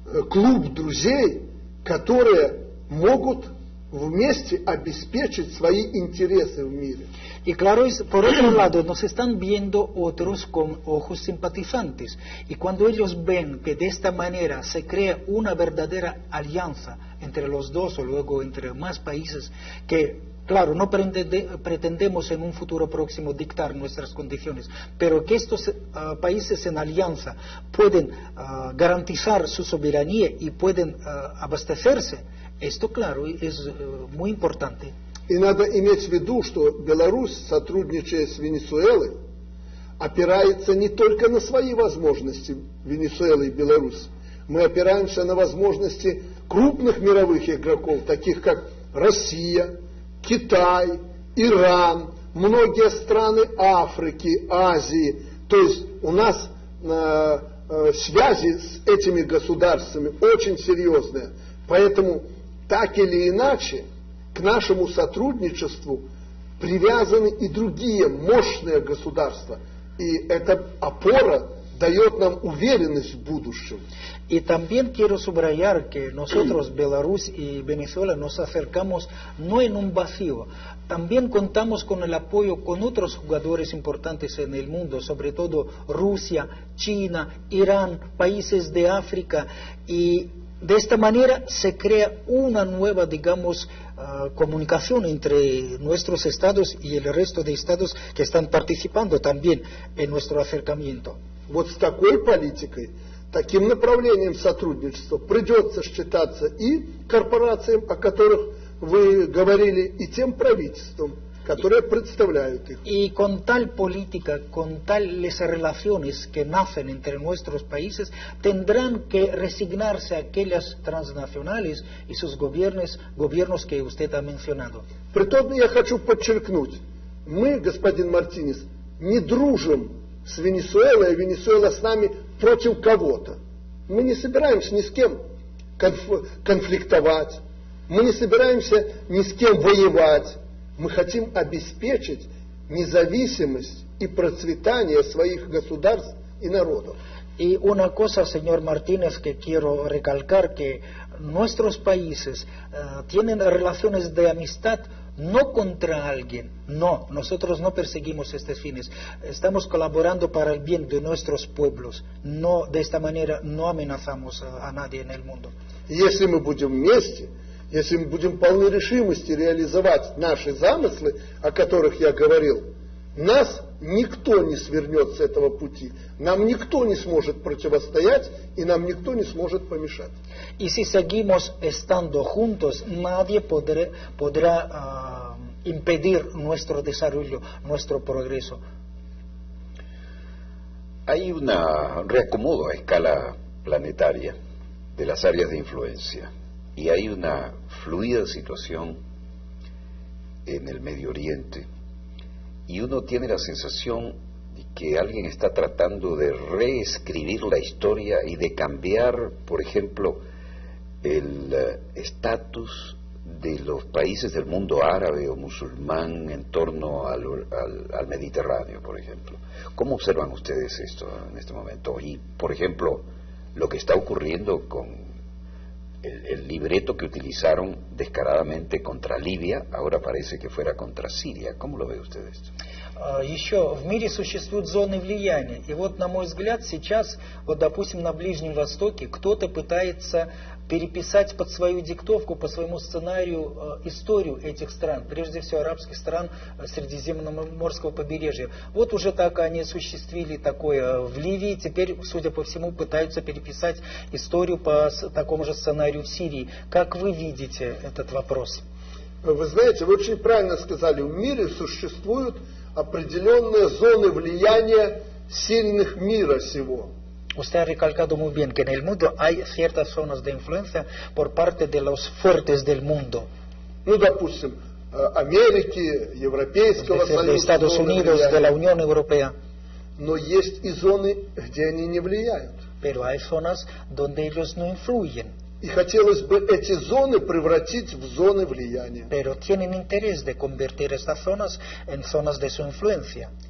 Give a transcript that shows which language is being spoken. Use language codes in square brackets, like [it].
[ru] клуб друзей, которые могут вместе обеспечить свои интересы в мире. [es] Y claro, por otro lado, nos están viendo otros con ojos simpatizantes. Y cuando ellos ven que de esta manera se crea una verdadera alianza entre los dos o luego entre más países, que claro, no pretendemos en un futuro próximo dictar nuestras condiciones, pero que estos países en alianza pueden garantizar su soberanía y pueden abastecerse, esto claro es muy importante. [ru] И надо иметь в виду, что Беларусь, сотрудничая с Венесуэлой, опирается не только на свои возможности Венесуэлы и Беларусь. Мы опираемся на возможности крупных мировых игроков, таких как Россия, Китай, Иран, многие страны Африки, Азии. То есть у нас связи с этими государствами очень серьезные. Поэтому так или иначе к нашему сотрудничеству привязаны и другие мощные государства. И эта опора дает нам уверенность в будущем. [es] Y también quiero subrayar que nosotros, Belarus y Venezuela, nos acercamos no en un vacío. También contamos con el apoyo con otros jugadores importantes en el mundo, sobre todo Rusia, China, Irán, países de África. Y de esta manera se crea una nueva, digamos, comunicación entre nuestros estados y el resto de estados que están participando también en nuestro acercamiento. [ru] Вот с такой политикой, таким направлением сотрудничества придется считаться и корпорациям, о которых вы говорили, и тем правительствам, которые представляют их. [es] Y con tal política, con tales relaciones que nacen entre nuestros países, tendrán que resignarse a aquellas transnacionales y sus gobiernos que usted ha mencionado. [ru] Притом я хочу подчеркнуть, мы, господин Мартинес, не дружим с Венесуэлой, а Венесуэла с нами против кого-то. Мы не собираемся ни с кем конфликтовать, мы не собираемся ни с кем воевать. Мы хотим обеспечить независимость и процветание своих государств и народов. [es] Y una cosa, señor Martínez, que quiero recalcar, que nuestros países tienen relaciones de amistad no contra alguien, no, nosotros no perseguimos estos fines, estamos colaborando para el bien de nuestros pueblos, no, de esta manera no amenazamos a nadie en el mundo. [ru] Если мы будем вместе, если мы будем полны решимости реализовать наши замыслы, о которых я говорил, нас никто не свернет с этого пути, нам никто не сможет противостоять и нам никто не сможет помешать. [es] Y si seguimos estando juntos, nadie podrá impedir nuestro desarrollo, nuestro progreso. Hay un reacomodo a escala planetaria de las áreas de influencia y hay una fluida situación en el Medio Oriente y uno tiene la sensación de que alguien está tratando de reescribir la historia y de cambiar, por ejemplo, el estatus de los países del mundo árabe o musulmán en torno al Mediterráneo, por ejemplo. ¿Cómo observan ustedes esto en este momento? Y, por ejemplo, lo que está ocurriendo con el libreto que utilizaron descaradamente contra Libia, ahora parece que fuera contra Siria. ¿Cómo lo ve usted esto? [ru] Еще в мире существуют зоны влияния. И вот, на мой взгляд, сейчас, вот, допустим, на Ближнем Востоке кто-то пытается переписать под свою диктовку, по своему сценарию историю этих стран, прежде всего арабских стран Средиземноморского побережья. Вот уже так они осуществили такое в Ливии, теперь, судя по всему, пытаются переписать историю по такому же сценарию в Сирии. Как вы видите этот вопрос? Вы знаете, вы очень правильно сказали, в mire существуют определенные зоны влияния сильных мира сего. [es] Usted ha recalcado muy bien que en el mundo hay ciertas zonas de influencia por parte de los fuertes del mundo. [ru] Ну, допустим, Америки, Европейского Союза, [es] de Estados Unidos, de la Unión Europea. [ru] Но есть и зоны, где они не влияют. [es] Pero hay zonas donde ellos no influyen. [ru] И хотелось бы эти зоны превратить в зоны влияния. [es] Pero tienen interés de convertir estas zonas en zonas de su influencia.